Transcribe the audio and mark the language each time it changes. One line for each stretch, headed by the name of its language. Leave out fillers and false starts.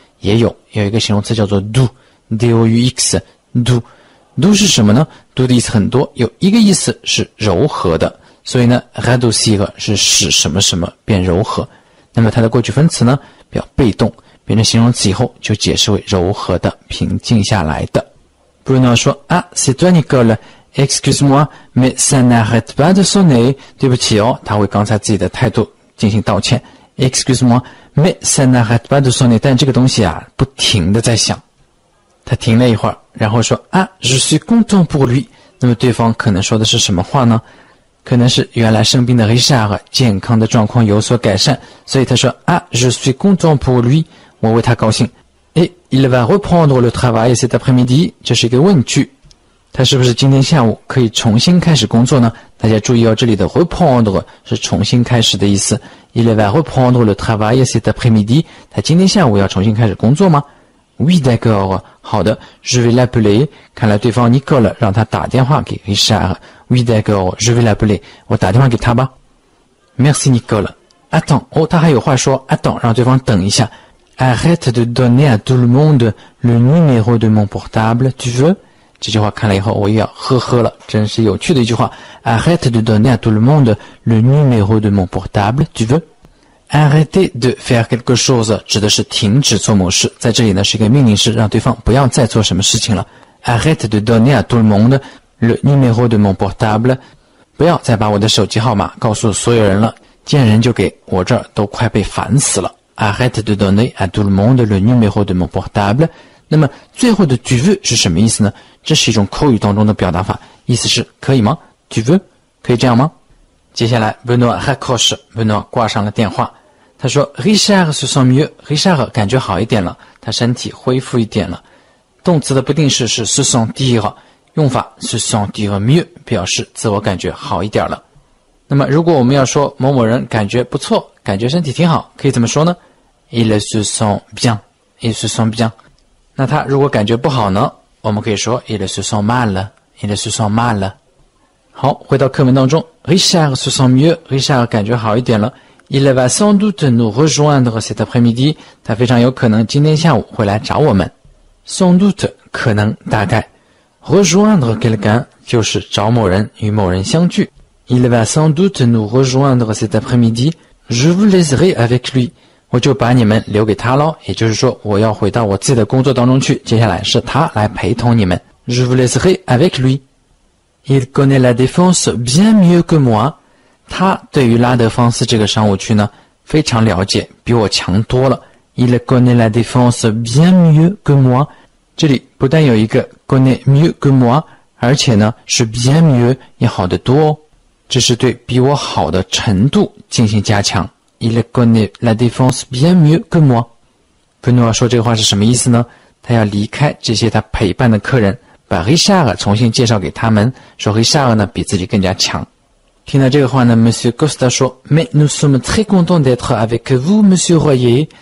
Chinese: 也有一个形容词叫做 doux， doux doux doux 是什么呢？ doux 的意思很多，有一个意思是柔和的，所以呢 radoucir 是使什么什么变柔和。那么它的过去分词呢表被动，变成形容词以后就解释为柔和的，平静下来的。 Bruno 说啊
French: c'est toi Nicole， excuse-moi mais ça n'arrête pas de sonner，
Chinese: 对不起哦，他为刚才自己的态度进行道歉。
French: excuse-moi mais ça n'arrête pas de sonner，
Chinese: 但这个东西啊不停的在响。他停了一会儿，然后说啊
French: je suis content pour lui。
Chinese: 那么对方可能说的是什么话呢？可能是原来生病的 Richard 健康的状况有所改善，所以他说啊
French: je suis content pour lui，
Chinese: 我为他高兴。
French: Et il va reprendre le travail cet après-midi，
Chinese: 这是一个问句，他是不是今天下午可以重新开始工作呢？大家注意哦，这里的 reprendre 是重新开始的意思。
French: Il va reprendre le travail cet après-midi，
Chinese: 他今天下午要重新开始工作吗？
French: Oui d'accord，
Chinese: 好的
French: je vais l'appeler，
Chinese: 看来对方 Nicole 让他打电话给 Richard。
French: Oui d'accord je vais l'appeler，
Chinese: 我打电话给他吧。
French: Merci Nicole。 Attends，
Chinese: 哦，他还有话说 Attends， 让对方等一下。
French: Arrête de donner à tout le monde le numéro de mon portable tu veux。
Chinese: 这句话看了以后我又要呵呵了，真是有趣的一句话。
French: Arrête de donner à tout le monde le numéro de mon portable tu veux。 Arrêter de faire quelque chose
Chinese: 指的是停止做某事，在这里呢是一个命令式，让对方不要再做什么事情了。
French: Arrête de donner à tout le monde le numéro de mon portable，
Chinese: 不要再把我的手机号码告诉所有人了，见人就给，我这儿都快被烦死了。
French: Arrête de donner à tout le monde le numéro de mon portable。
Chinese: 那么最后的
French: tu veux
Chinese: 是什么意思呢？这是一种口语当中的表达法，意思是可以吗？
French: tu veux
Chinese: 可以这样吗？接下来
French: Benoît raccroche，
Chinese: Benoît 挂上了电话。他说
French: Richard se sent mieux，
Chinese: Richard 感觉好一点了，他身体恢复一点了。动词的不定式是 se sentir， 用法
French: se sentir mieux，
Chinese: 表示自我感觉好一点了。那么如果我们要说某某人感觉不错，感觉身体挺好，可以怎么说呢？
French: Il se sent bien， il se sent bien。
Chinese: 那他如果感觉不好呢，我们可以说
French: il se sent mal，
Chinese: il se sent mal。好，回到课文当中，
French: Richard se sent mieux，
Chinese: Richard 感觉好一点了。
French: Il va sans doute nous rejoindre cet après-midi，
Chinese: 他非常有可能今天下午会来找我们。
French: Sans doute
Chinese: 可能大概，
French: rejoindre quelqu'un
Chinese: 就是找某人与某人相聚。
French: Il va sans doute nous rejoindre cet après-midi， je vous laisserai avec lui，
Chinese: 我就把你们留给他咯，也就是说我要回到我自己的工作当中去，接下来是他来陪同你们。
French: Je vous laisserai avec lui。 Il connaît la défense bien mieux que moi，
Chinese: 他对于拉德芳斯这个商务区呢非常了解，比我强多了。
French: Il connaît la défense bien mieux que moi，
Chinese: 这里不但有一个
French: connaît mieux que moi，
Chinese: 而且呢是 bien mieux 也好得多哦，这是对比我好的程度进行加强。
French: il connaît la défense bien mieux que moi。
Chinese: 贝诺说这个话是什么意思呢？他要离开这些他陪伴的客人，把 Richard 重新介绍给他们，说 Richard 呢比自己更加强。听到这个话呢
French: Monsieur Costa 说 Mais nous sommes très contents d'être avec vous, Monsieur Royer。